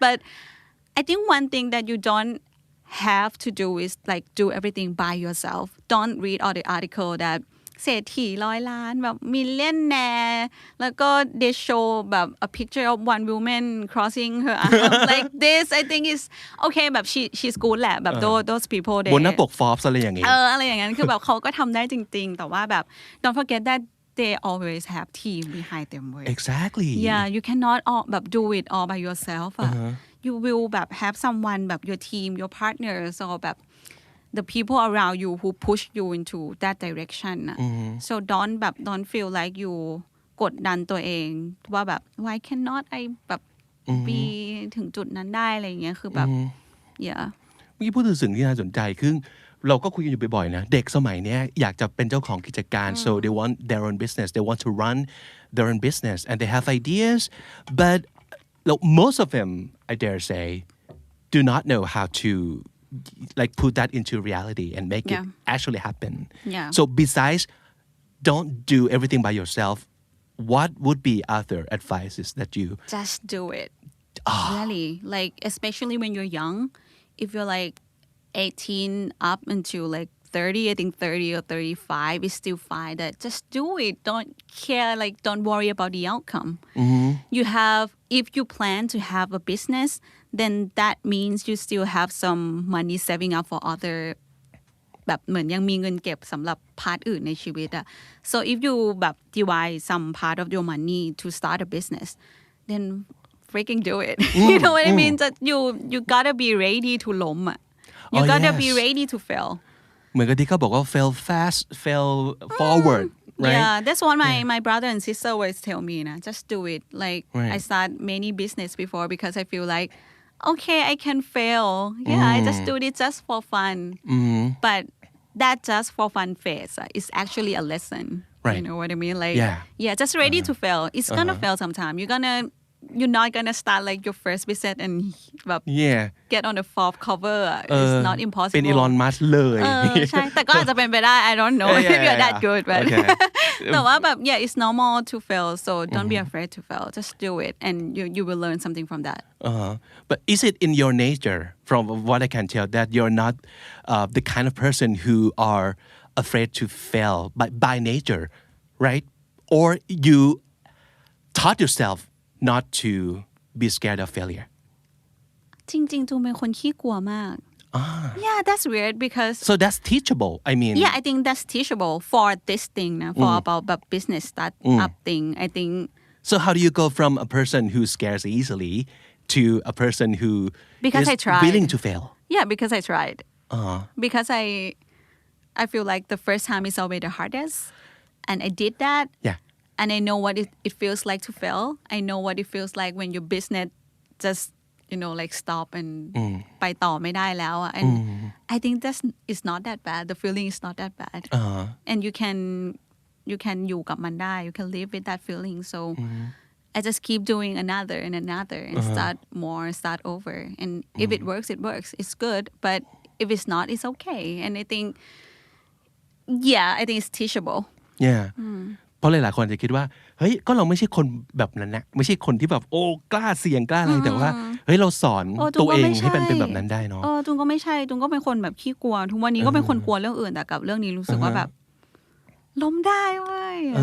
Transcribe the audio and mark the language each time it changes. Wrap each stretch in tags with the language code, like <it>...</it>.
<en>But I think one thing that you don't have to do is like do everything by yourself. Don't read all the article that</en> <th>เศรษฐี100 ล้านแบบ</th> <en>millionaire</en> <th>แล้วก็</th> <en>they show แบบ a picture of one woman crossing her arm like this. I think is okay แบบ she's good แหละแบบ those people they</en> <th>บนหน้าปก Forbes อะไรอย่างงี้ อะไรอย่างนั้นคือแบบเขาก็ทำได้จริงๆแต่ว่าแบบ</th> <en>don't forget that they always have team behind them. Exactly. Yeah, you cannot all แบบ do it all by yourself. You will แบบ have someone แบบ your team, your partners, or แบบ the people around you who push you into that direction. So don't feel like you</en> <th>กดดันตัวเองว่าแบบ</th> <en>why cannot I แบบ be</en> <th>ถึงจุดนั้นได้อะไรอย่างเงี้ยคือแบบ</th> <en>yeah</en> <th>เมื่อกี้พูดถึงสิ่งที่น่าสนใจคือเราก็คุยกันอยู่บ่อยๆนะเด็กสมัยนี้อยากจะเป็นเจ้าของกิจการ</th> <en>so they want their own business they want to run their own business and they have ideas but most of them I dare say do not know how to like put that into reality and make it actually happen. So besides don't do everything by yourself, what would be other advices that you just do it? Really, like especially when you're young, if you're like 18 up until like 30, I think 30 or 35 is still fine. That just do it. Don't care, like don't worry about the outcome. You have, if you plan to have a business, then that means you still have some money saving up for other</en> <th>แบบเหมือนยังมีเงินเก็บสำหรับพาร์ทอื่นในชีวิตอะ</th> <en>so if you แบบ divide some part of your money to start a business then freaking do it. You know what I mean? That you gotta be ready to</en> <th>ล้มอะ</th> <en>you gotta be ready to fail.</en> <th>เหมือนกับที่เขาบอกว่า</th> <en>fail fast fail forward right? Yeah, that's what my brother and sister always tell me na, just do it. Like I start many business before because I feel like okay I can fail. I just do it just for fun. But that just for fun phase is actually a lesson. Right. You know what I mean? Like yeah just ready to fail. It's gonna fail sometime. You're gonna you're not gonna start like your first business and get on the fourth cover it's not impossible</en> <th>เป็น Elon Musk เลย ใช่แต่ก็อาจจะเป็นไปได้</th> <en>I don't know if you're that good but</en> <th>แต่ว่าแบบ</th> <en>it's normal to fail so don't be afraid to fail just do it and you will learn something from that but is it in your nature from what I can tell that you're not the kind of person who are afraid to fail by nature right or you taught yourself not to be scared of failure</en> <th>จริงๆจูเป็นคนขี้กลัวมาก</th> <en>yeah that's weird because so that's teachable I mean I think that's teachable for this thing for about business startup thing I think so how do you go from a person who scares easily to a person who because is I tried. willing to fail because I tried because I feel like the first time is always the hardest and I did that and I know what it feels like to fail I know what it feels like when your business just like stop and</en> <th>ไปต่อไม่ได้แล้ว</th> <en>and I think it's not that bad the feeling is not that bad and you can</en> <th>อยู่กับมันได้</th> <en>you can live with that feeling so I just keep doing another and another and start over and if it works it's good but if it's not it's okay and I think it's teachable</en> <th>เพราะหลายๆคนจะคิดว่าเฮ้ยก็เราไม่ใช่คนแบบนั้นนะไม่ใช่คนที่แบบโอ้กล้าเสี่ยงกล้าอะไรแต่ว่าเฮ้ยเราสอนตัวเองให้เป็นแบบนั้นได้เนาะ ตุงก็ไม่ใช่ตุงก็เป็นคนแบบขี้กลัวทุกวันนี้ก็เป็นคนกลัวเรื่องอื่นแต่กับเรื่องนี้รู้สึกว่าแบบล้มได้เว้ย</th>